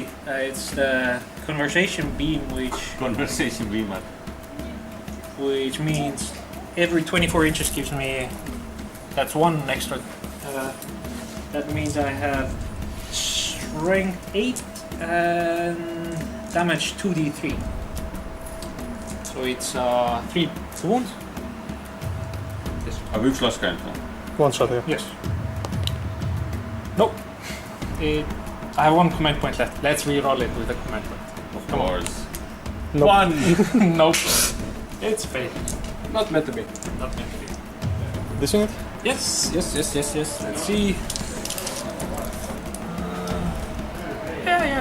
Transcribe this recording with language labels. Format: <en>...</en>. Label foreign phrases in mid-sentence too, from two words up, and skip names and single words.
<en>It's the conversation beam, which means every 24 inches gives me. That's 1 extra. That means I have strength 8 and damage 2d3. So it's 3 wounds.</en> <et>aga üks laske ainult või?</et> <en>One shot, yeah. Yes. Nope. I have 1 command point left. Let's re-roll it with a command point. Of course. Nope. 1! Nope. It's fake. Not meant to be. Not meant to be. This unit? Yes. Let's see. Yeah.</en>